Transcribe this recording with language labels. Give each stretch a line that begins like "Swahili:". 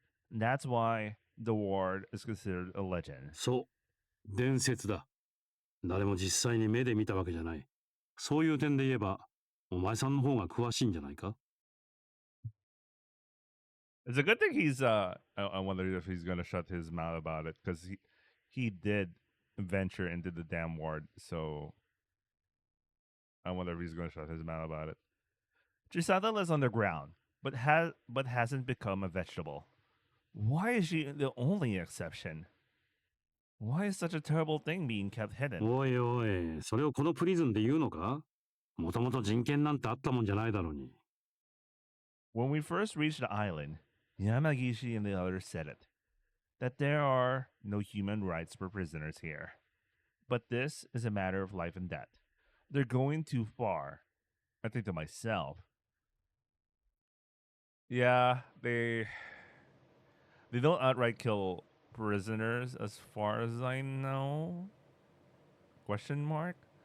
English: That's why the ward is considered a legend.
Japanese: そう、伝説だ。誰も実際に目で見たわけじゃない。そういう点で言えば、お前さんの方が詳しいんじゃないか？
English: It's a good thing he's I wonder if he's gonna shut his mouth about it, because he did venture into the damn ward, so I wonder if he's gonna shut his mouth about it. Chisato lives underground, but hasn't become a vegetable. Why is she the only exception? Why is such a terrible thing being kept hidden?
Japanese: おいおい、それをこのプリズンで言うのか？もともと人権なんてあったもんじゃないだろうに。
English: When we first reached the island, Yamagishi and the others said it, that there are no human rights for prisoners here. But this is a matter of life and death. They're going too far. I think to myself, yeah, they don't outright kill prisoners as far as I know. Question mark?